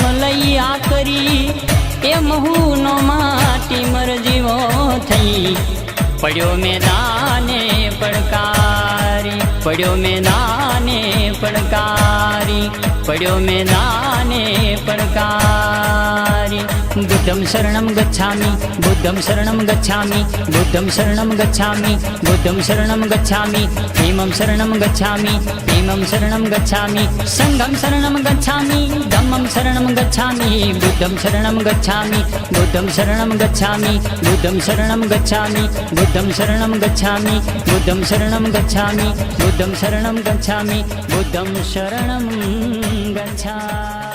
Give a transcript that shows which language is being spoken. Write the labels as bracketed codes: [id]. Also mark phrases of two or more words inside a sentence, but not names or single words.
[gu] લઈ આ કરી એ મહુનો માટી મરજીવો થઈ પડ્યો મેદાને પડકારી પડ્યો મેદાને પડકારી પડ્યો મેદાને પડકારી [pi] रे बुद्धं शरणं गच्छामि बुद्धं शरणं गच्छामि बुद्धं शरणं गच्छामि बुद्धं शरणं गच्छामि इमं शरणं गच्छामि इमं शरणं गच्छामि संघं शरणं गच्छामि धम्मं शरणं गच्छामि बुद्धं शरणं गच्छामि बुद्धं शरणं गच्छामि बुद्धं शरणं गच्छामि बुद्धं शरणं गच्छामि बुद्धं शरणं गच्छामि बुद्धं शरणं गच्छामि बुद्धं शरणं गच्छामि।